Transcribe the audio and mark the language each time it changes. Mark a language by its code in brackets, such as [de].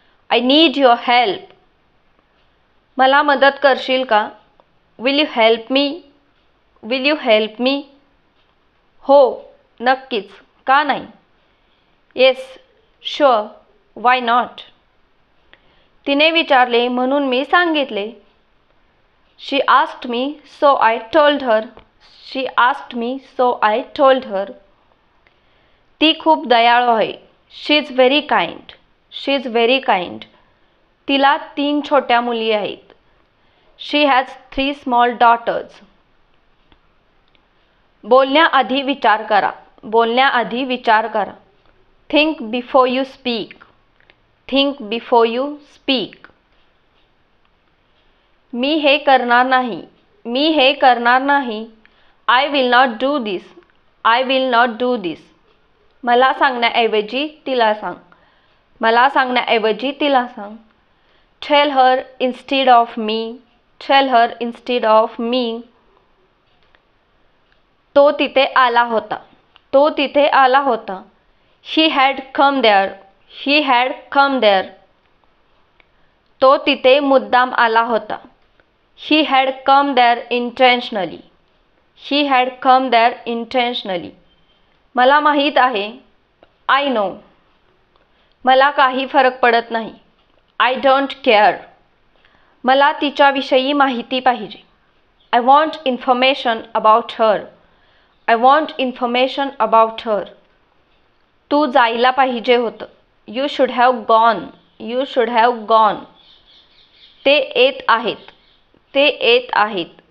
[en] I need your help. [mr] मला मदत करशील का? [en] Will you help me? Will you help me? [mr] हो, नक्कीच, का नाही? [en] Yes, sure, why not? [mr] तिने विचारले म्हणून मी सांगितले. [en] She asked me, so I told her. She asked me, so I told her. [mr] ती खूप दयाळू आहे. [en] She is very kind. She is very kind. [mr] तिला 3 छोट्या मुली आहेत. [en] She has 3 small daughters. [mr] बोलण्याआधी विचार करा. बोलण्याआधी विचार करा. [en] Think before you speak. Think before you speak. [mr] मी हे करणार नाही. मी हे करणार नाही. [en] I will not do this. I will not do this. [mr] मला सांगण्याऐवजी तिला सांग. मला सांगण्याऐवजी तिला सांग. [en] Tell her instead of me. Tell her instead of me. [mr] तो तिथे आला होता. तो तिथे आला होता. [en] He had come there. He had come there. [mr] तो तिथे मुद्दाम आला होता. [en] He had come there intentionally. He had come there intentionally. [mr] मला माहीत आहे. [en] I know. [mr] मला काही फरक पडत नाही. [en] I don't care. [mr] मला तिच्याविषयी माहिती पाहिजे. I want information about her. I want information about her. तू जायला पाहिजे होतं. [en] You should have gone. [mr] You should have gone. ते येत आहेत. ते येत आहेत.